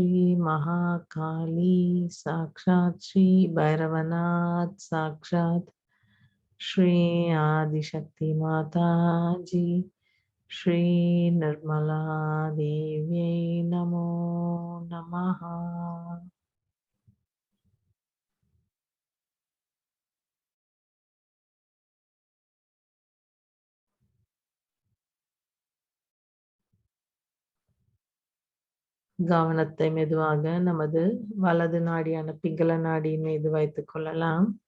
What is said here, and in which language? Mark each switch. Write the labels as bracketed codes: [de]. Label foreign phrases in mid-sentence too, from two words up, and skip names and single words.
[sa] महाकाली साक्षात् श्री भैरवनाथ साक्षात् श्री आदिशक्ति माता जी श्री निर्मला देव्यै नमो नमः. [ta] கவனத்தை மெதுவாக நமது வலது நாடியான பிங்கள நாடியின் மீது வைத்துக் கொள்ளலாம்.